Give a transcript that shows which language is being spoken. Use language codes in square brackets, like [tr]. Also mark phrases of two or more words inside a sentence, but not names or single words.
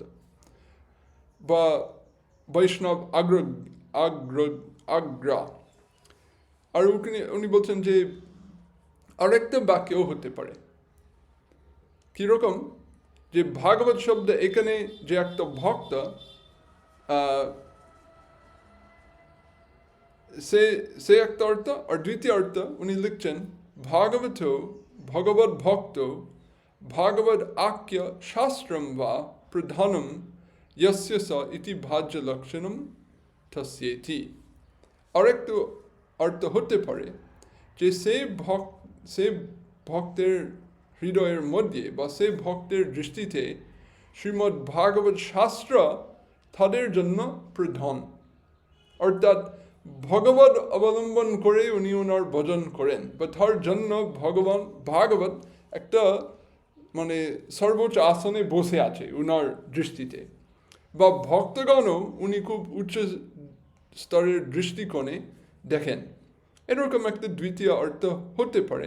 [bn] বা বৈষ্ণব আগ্রা, আর উনি বলছেন যে আরেকটা বাক্যও হতে পারে, কিরকম, যে ভাগবত শব্দ এখানে যে একটা ভক্ত সে একটা অর্থ, আর দ্বিতীয় অর্থ উনি লিখছেন [sa] ভাগবত ভগবত ভক্ত ভাগবত আখ্য শাস্ত্রম বা প্রধানম यस्य स इति भाज्य लक्षणम तस्येति। [bn] আরেকটু অর্থ হতে পারে যে সে ভক্তের হৃদয়ের মধ্যে বা সে ভক্তের দৃষ্টিতে শ্রীমদ্ ভাগবত শাস্ত্র তাদের জন্য প্রধান, অর্থাৎ ভগবত অবলম্বন করে উনি ওনার ভজন করেন, বা তার জন্য ভাগবত একটা মানে সর্বোচ্চ আসনে বসে আছে ওনার দৃষ্টিতে, বা ভক্তগণও উনি খুব উচ্চ স্তরের দৃষ্টিকোণে দেখেন, এরকম একটা দ্বিতীয় অর্থ হতে পারে।